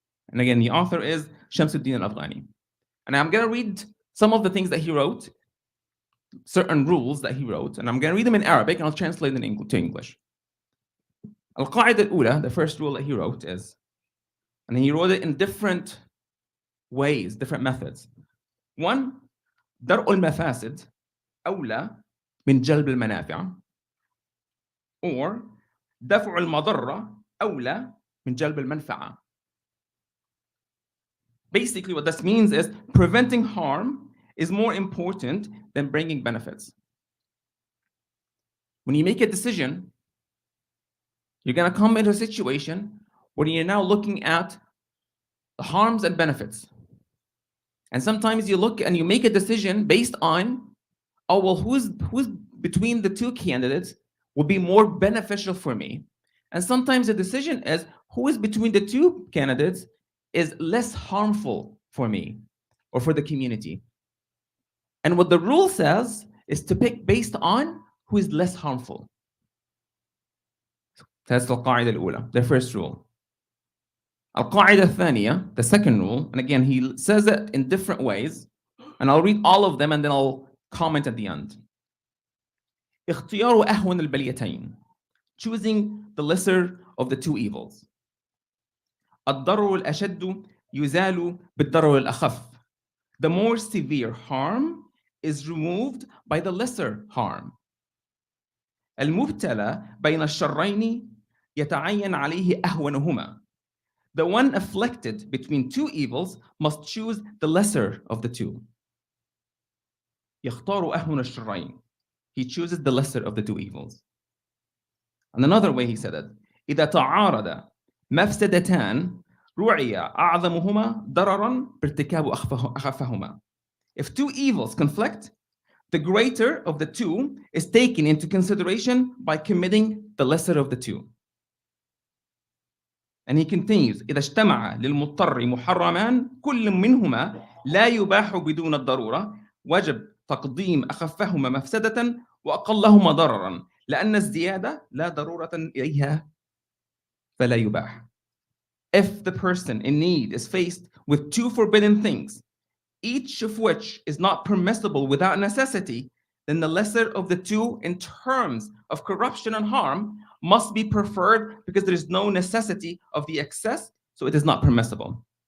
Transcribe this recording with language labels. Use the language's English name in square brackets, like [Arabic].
[English] And again, the author is Shamsuddin al-Afghani. And I'm going to read some of the things that he wrote, certain rules that he wrote, and I'm going to read them in Arabic and I'll translate them to English. Al-Qa'ida al-Ula, the first rule that he wrote is, and then he wrote it in different ways, different methods. [Arabic] One, درء المفاسد أولى من جلب المنافع, or دفع المضرة أولى من جلب المنفعة. [English] Basically, what this means is preventing harm is more important than bringing benefits. When you make a decision, you're going to come into a situation where you're now looking at the harms and benefits. And sometimes you look and you make a decision based on, oh, well, who's between the two candidates will be more beneficial for me. And sometimes the decision is who is between the two candidates is less harmful for me or for the community. And what the rule says is to pick based on who is less harmful. That's the Al-Qa'ida al-Ula, the first rule. Al-Qa'ida al-Thaniya, the second rule, and again, he says it in different ways, and I'll read all of them and then I'll comment at the end. [Arabic] اختيار أهون البليتين. [English] choosing the lesser of the two evils. [Arabic] الضرر الأشد يزال بالضرر الأخف. [English] The more severe harm is removed by the lesser harm. [Arabic] المبتلى بين الشرين يتعين عليه أهونهما. [English] The one afflicted between two evils must choose the lesser of the two. [Arabic] يختار أهون الشرين. [English] He chooses the lesser of the two evils. And another way he said it, [Arabic] إذا تعارض مفسدتان رعي أعظمهما ضررا بارتكاب أخفهما. [English] If two evils conflict, the greater of the two is taken into consideration by committing the lesser of the two. And he continues, [Arabic] إذا اجتمع للمضطر محرمان كل منهما لا يباح بدون الضرورة وجب تقديم أخفهما مفسدة وأقلهما ضررا لأن الزيادة لا ضرورة إليها فلا يباح. [English] If the person in need is faced with two forbidden things, each of which is not permissible without necessity, then the lesser of the two in terms of corruption and harm must be preferred because there is no necessity of the excess, so it is not permissible.